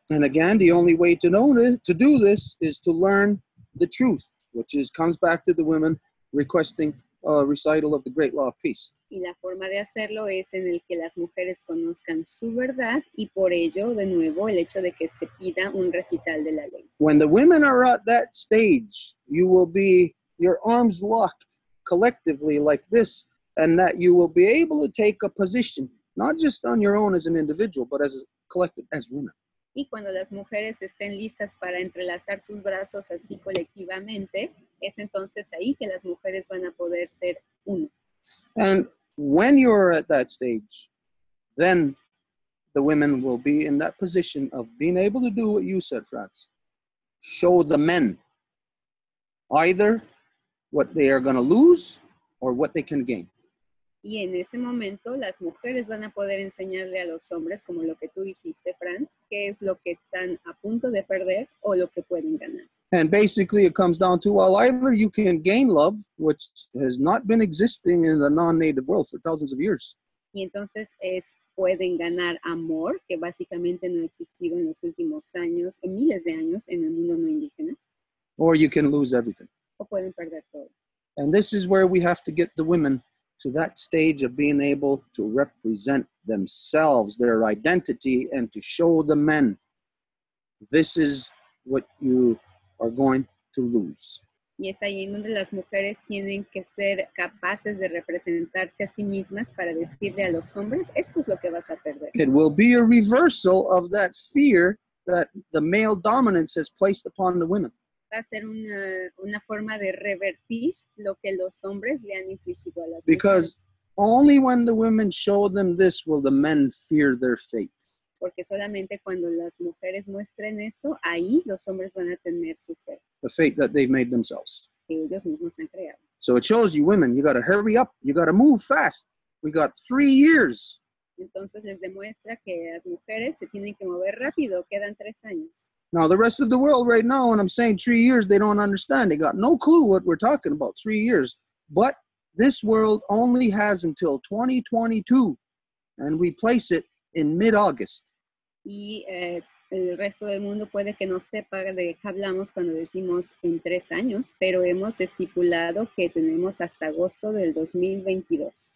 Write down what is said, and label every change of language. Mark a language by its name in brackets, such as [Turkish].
[English] And again, the only way to do this is to learn the truth, which comes back to the women requesting a recital of the great law of peace. [Spanish] Y la forma de hacerlo es en el que las mujeres conozcan su verdad y por ello, de nuevo, el hecho de que se pida un recital de la ley. [English] When the women are at that stage, you will be your arms locked collectively like this, and that you will be able to take a position, not just on your own as an individual, but as a collective, as women. [Spanish] Y cuando las mujeres estén listas para entrelazar sus brazos así colectivamente, es entonces ahí que las mujeres van a poder ser uno. [English] And when you're at that stage, then the women will be in that position of being able to do what you said, Franz. Show the men either what they are going to lose or what they can gain. [Spanish] Y en ese momento las mujeres van a poder enseñarle a los hombres, como lo que tú dijiste, Franz, qué es lo que están a punto de perder o lo que pueden ganar. [English] And basically it comes down to, well, either you can gain love, which has not been existing in the non-native world for thousands of years. [Spanish] Y entonces pueden ganar amor, que básicamente no ha existido en los últimos años, en miles de años en el mundo no indígena. [English] Or you can lose everything. [Spanish] O pueden perder todo. [English] And this is where we have to get the women to that stage of being able to represent themselves, their identity, and to show the men, this is what you are going to lose. [Spanish] Y es ahí en donde las mujeres tienen que ser capaces de representarse a sí mismas para decirle a los hombres, esto es lo que vas a perder. [English] It will be a reversal of that fear that the male dominance has placed upon the women. [Spanish] Va a ser una forma de revertir lo que los hombres le han infligido a las [English] Because [Spanish] mujeres. [English] only when the women show them this will the men fear their fate. [Spanish] Porque solamente cuando las mujeres muestren eso, ahí los hombres van a tener su fe, [English] The fate that they've made themselves. [Spanish] que ellos mismos han creado. [English] So it shows you women, you got to hurry up. You got to move fast. We got 3 years. [Spanish] Entonces les demuestra que las mujeres se tienen que mover rápido, quedan 3 años. [English] Now, the rest of the world right now, when I'm saying 3 years, they don't understand. They got no clue what we're talking about, 3 years. But this world only has until 2022, and we place it in mid-August. [Spanish] Y el resto del mundo puede que no sepa de qué hablamos cuando decimos en 3 años, pero hemos estipulado que tenemos hasta agosto del 2022.